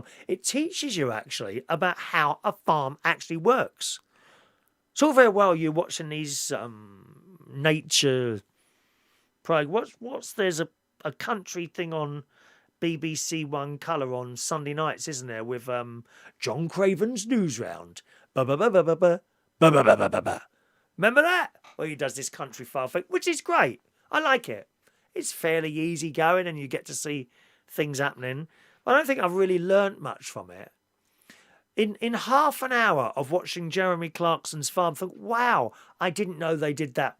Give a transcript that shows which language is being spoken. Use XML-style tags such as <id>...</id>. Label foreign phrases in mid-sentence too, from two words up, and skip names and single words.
<en>It teaches you, actually, about how a farm actually works. It's all very well you watching these nature... There's a country thing on BBC One Colour on Sunday nights, isn't there, with John Craven's Newsround. Ba-ba-ba-ba-ba-ba. Ba-ba-ba-ba-ba-ba. Remember that? Well, he does this country farm thing, which is great. I like it. It's fairly easy going and you get to see things happening. I don't think I've really learnt much from it. In half an hour of watching Jeremy Clarkson's farm, I think, wow, I didn't know they did that.</en>